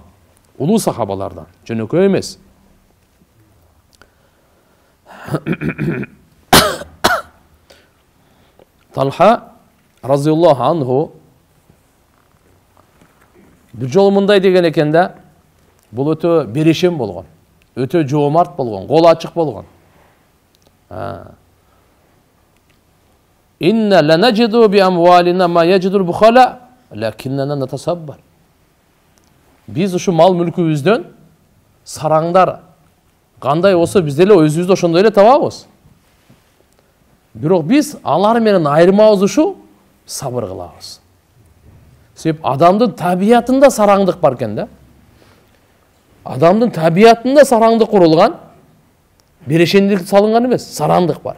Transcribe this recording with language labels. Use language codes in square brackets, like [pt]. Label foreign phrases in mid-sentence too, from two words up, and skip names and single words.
[ky] Улуу сахабалардан, жөнөкөй эмес. Талха [ar] رضي الله عنه [ky] бир жолу мындай деген экен да, бул өтө берешем болгон, өтө жоомарт болгон, кол ачык болгон. [ar] إنا لنجد بأموالنا ما يجد البخلاء لكننا نتصبر. [ky] Biz uшу мал мүлкүбүздөн сараңдар кандай болсо биз деле өзүбүздү ошондой эле табабыз. Бирок биз алар менен айырмабыз ушу сабыр кылабыз. Себеп адамдын табиятында сараңдык бар экен да. Адамдын табиятында сараңдык курулган, берешендик салынган эмес, сараңдык бар.